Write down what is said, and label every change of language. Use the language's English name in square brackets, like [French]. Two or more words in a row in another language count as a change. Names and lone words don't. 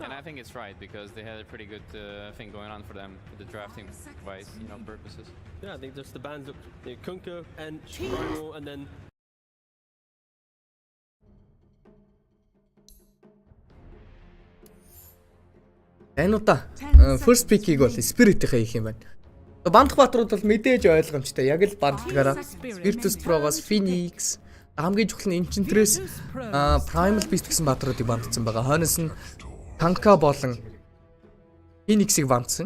[English] And I think it's right because they had a pretty good thing going on for them with the drafting wise, purposes. Yeah, I think just the bands of Kunkka and Primal, and then [Mongolian] Энэ удаа [English] first pick- [Mongolian] ийг бол Spirit-ийнхээ хийх юм байна. Бандах баатрууд бол мэдээж ойлгомжтой. Яг л бандлагаараа Virtus Pro-гоос Phoenix хамгийн чухал нь Enchantress Primal Beast гэсэн баатруудыг бандсан байгаа. Хойноос нь Tanka болон Phoenix-ийг бандсан.